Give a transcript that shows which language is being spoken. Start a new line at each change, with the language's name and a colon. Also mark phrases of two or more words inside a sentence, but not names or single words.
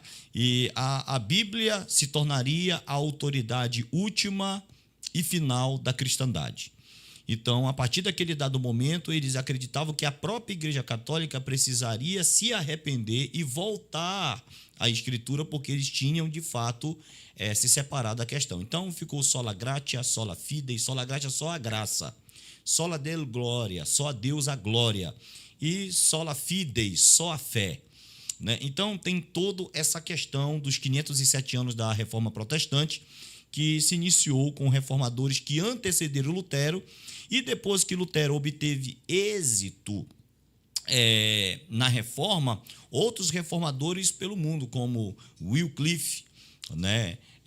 Portuguese: E a Bíblia se tornaria a autoridade última e final da cristandade. Então, a partir daquele dado momento, eles acreditavam que a própria Igreja Católica precisaria se arrepender e voltar à Escritura, porque eles tinham, de fato, se separado da questão.
Latin: Então, ficou sola gratia, sola fide, sola gratia,
Portuguese: só a graça.
Latin: Sola Deo glória,
Portuguese: só a Deus a glória.
Latin: E sola fide,
Portuguese: só a fé. Né? Então, tem toda essa questão dos 507 anos da Reforma Protestante, que se iniciou com reformadores que antecederam Lutero, e depois que Lutero obteve êxito na reforma, outros reformadores pelo mundo, como Wycliffe, né?